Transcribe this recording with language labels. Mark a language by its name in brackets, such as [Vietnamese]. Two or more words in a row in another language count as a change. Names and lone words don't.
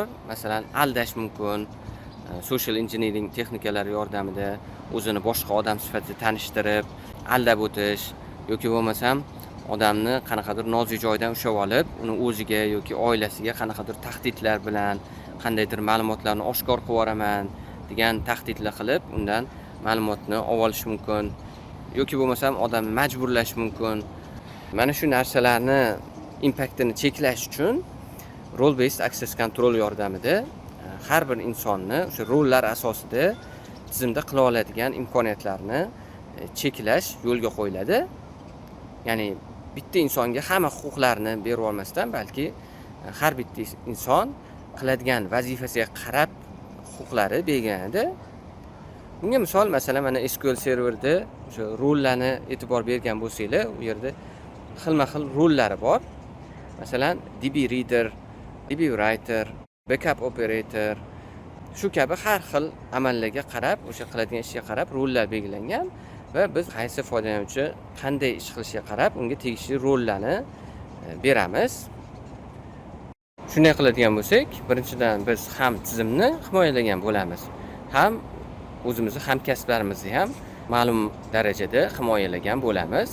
[Uzbek] Masalan, aldash mumkin, [English] social engineering [Uzbek] texnikalari yordamida o'zini boshqa odam sifatida tanishtirib, aldab o'tish yoki bo'lmasam odamni qanaqadir nozik joydan ushlab olib, uni o'ziga yoki oilasiga qanaqadir tahdidlar bilan qandaydir ma'lumotlarni oshkor qilib yuboraman degan tahdidlar qilib, undan ma'lumotni olish mumkin yoki bo'lmasam odamni majburlash mumkin. Mana shu narsalarni impactini cheklash uchun [English] role based access control [Uzbek] yordamida har bir insonni o'sha rollar asosida tizimda qila oladigan imkoniyatlarni cheklash yo'lga qo'yiladi. Ya'ni bitta insonga hamma huquqlarni berib olmasdan, balki har bitta inson qiladigan vazifasiga qarab huquqlari belgilanadi. Bunga misol, masalan, mana SQL serverda o'sha rollarni e'tibor bergan bo'lsanglar, u yerda xilma-xil rollari bor. Masalan, [English] DB reader, DB writer, backup operator, [Uzbek] shu kabi har xil amallarga qarab, o'sha qiladigan ishga qarab rollar belgilangan va biz qaysi foydalanuvchi qanday ish qilishiga qarab unga tegishli rollarni beramiz. Shunday qiladigan bo'lsak, birinchidan biz ham tizimni himoyalagan bo'lamiz, ham o'zimizni hamkasblarimizni ham ma'lum darajada himoyalagan bo'lamiz.